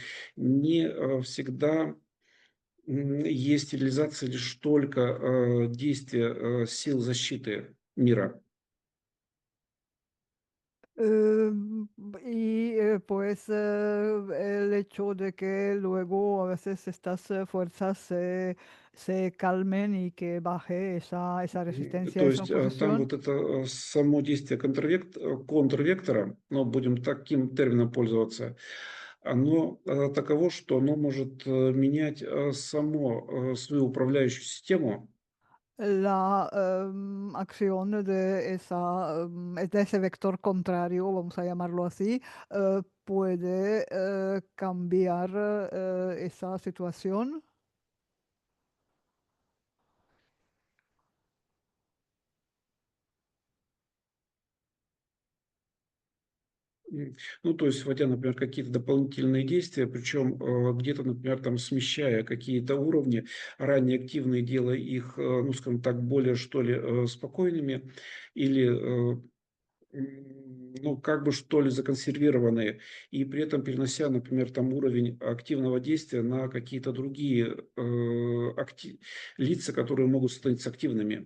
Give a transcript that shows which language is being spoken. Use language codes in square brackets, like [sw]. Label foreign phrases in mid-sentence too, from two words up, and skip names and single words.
[ru] Не всегда есть реализация лишь только действия сил защиты мира. [es] Y pues el hecho de que luego a veces estas fuerzas se calmen y que baje esa resistencia, [ru] То [es] esa [ru] есть там [es] oposición. [ru] вот это само действие контрвектора, ну, будем таким термином пользоваться, оно таково, что оно может менять само свою управляющую систему. [es] La acción de ese vector contrario, vamos a llamarlo así, puede cambiar esa situación. [ru] Ну, то есть, вводя, например, какие-то дополнительные действия, причем где-то, например, там смещая какие-то уровни, ранее активные, делая их, ну, скажем так, более, что ли, спокойными или ну, как бы что ли, законсервированные, и при этом перенося, например, там уровень активного действия на какие-то другие лица, которые могут становиться активными.